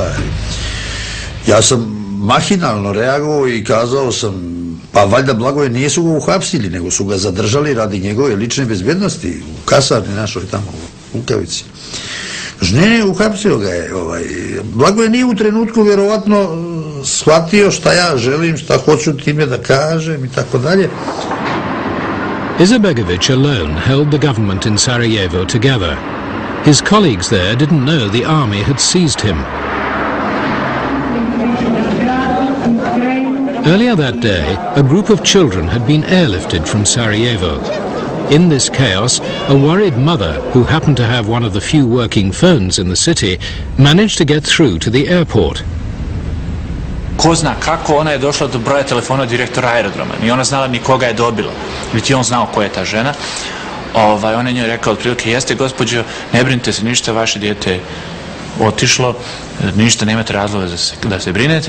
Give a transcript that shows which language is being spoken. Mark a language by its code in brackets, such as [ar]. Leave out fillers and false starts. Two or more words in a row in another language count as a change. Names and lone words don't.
[sr] Ja sam mahinalno reagovao i kazao sam, pa valjda Blagoje nisu ga uhapsili, nego su ga zadržali radi njegove lične bezbjednosti u kasarni našoj tamo u Lukavici. Ne, uhapsio ga je. Blagoje nije u trenutku vjerovatno shvatio šta ja želim, šta hoću time da kažem i tako dalje. [en] Izetbegović alone held the government in Sarajevo together. His colleagues there didn't know the army had seized him. Earlier that day, a group of children had been airlifted from Sarajevo. In this chaos, a worried mother, who happened to have one of the few working phones in the city, managed to get through to the airport. [bs] Ko zna kako, ona je došla do broja telefona direktora aerodroma. Ni ona znala ni koga je dobila. Niti on znao ko je ta žena. On je njoj rekao otprilike, jeste gospođo, ne brinite se ništa, vaše dijete je otišlo, ništa, nemate razloga da se brinete.